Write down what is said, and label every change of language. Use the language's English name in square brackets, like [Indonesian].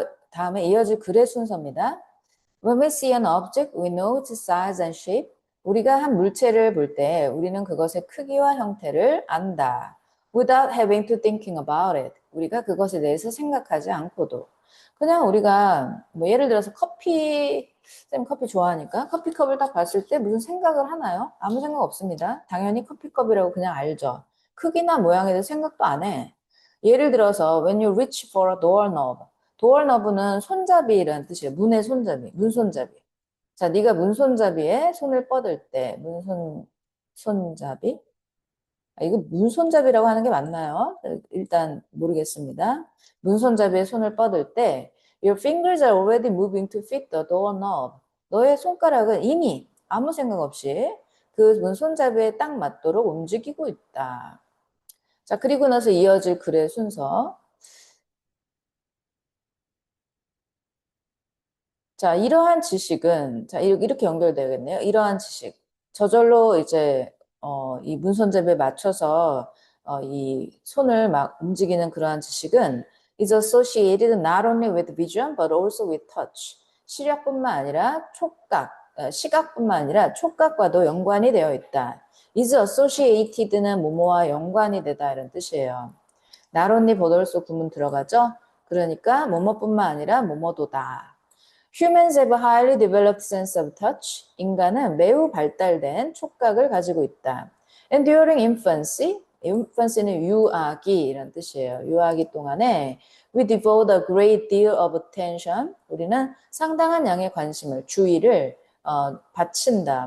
[Korean] 다음에 이어질 글의 순서입니다. [English] When we see an object, we know its size and shape. [Korean] 우리가 한 물체를 볼 때 우리는 그것의 크기와 형태를 안다. [English] Without having to thinking about it. [Korean] 우리가 그것에 대해서 생각하지 않고도. 그냥 우리가 뭐 예를 들어서 쌤 커피 좋아하니까 커피컵을 딱 봤을 때 무슨 생각을 하나요? 아무 생각 없습니다. 당연히 커피컵이라고 그냥 알죠. 크기나 모양에 대해서 생각도 안 해. 예를 들어서 [English] when you reach for a doorknob. [Korean] 도어너브는 손잡이라는 뜻이에요. 문의 손잡이, 문손잡이. 자, 네가 문손잡이에 손을 뻗을 때, 손잡이? 아, 이거 문손잡이라고 하는 게 맞나요? 일단 모르겠습니다. 문손잡이에 손을 뻗을 때, [English] your fingers are already moving to fit the doorknob. [Korean] 너의 손가락은 이미 아무 생각 없이 그 문손잡이에 딱 맞도록 움직이고 있다. 자, 그리고 나서 이어질 글의 순서. 자, 이러한 지식은, 자, 이렇게 연결되겠네요. 이러한 지식. 저절로 이제, 이 문손잡이에 맞춰서, 이 손을 막 움직이는 그러한 지식은 [English] is associated not only with vision, but also with touch. [Korean] 시력뿐만 아니라 시각뿐만 아니라 촉각과도 연관이 되어 있다. is associated는 뭐뭐와 연관이 되다 이런 뜻이에요. not only but also 구문 들어가죠? 그러니까 뭐뭐뿐만 아니라 뭐뭐도다. [English] Humans have a highly developed sense of touch. [Korean] 인간은 매우 발달된 촉각을 가지고 있다. [English] And during [Korean] infancy는 유아기 이런 뜻이에요. 유아기 동안에 [English] we devote a great deal of attention. [Korean] 우리는 상당한 양의 관심을, 주의를 바친다.